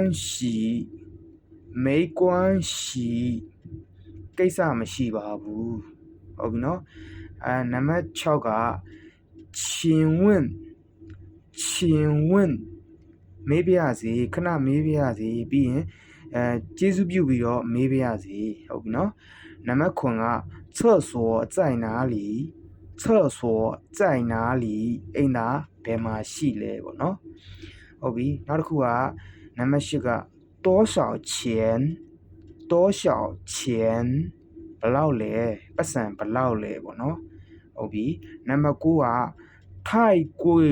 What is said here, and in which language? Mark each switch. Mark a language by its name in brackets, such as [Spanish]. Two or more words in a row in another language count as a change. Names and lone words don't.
[Burmese] 系ကိစ္စမရှိပါဘူးဟုတ်ပြီနော်နံပါတ်6က [Chinese] 请问 [Burmese] မေးပြရစီခဏမေးပြရစီပြီးရင်ကျေးဇူးပြုပြီးတော့မေးပြရစီဟုတ်ပြီနော်နံပါတ်9က [Chinese] 厕所在哪里 [Burmese] အိမ်သာဘယ်မှာရှိလဲပေါ့နော်ဟုတ်ပြီနောက်တစ်ခုကနံပါတ်10က [Chinese] 多少钱 [Burmese] ဘယ်လောက်လဲပတ်စံဘယ်လောက်လဲပေါ့နော်ဟုတ်ပြီနံပါတ်9က [Chinese] 太贵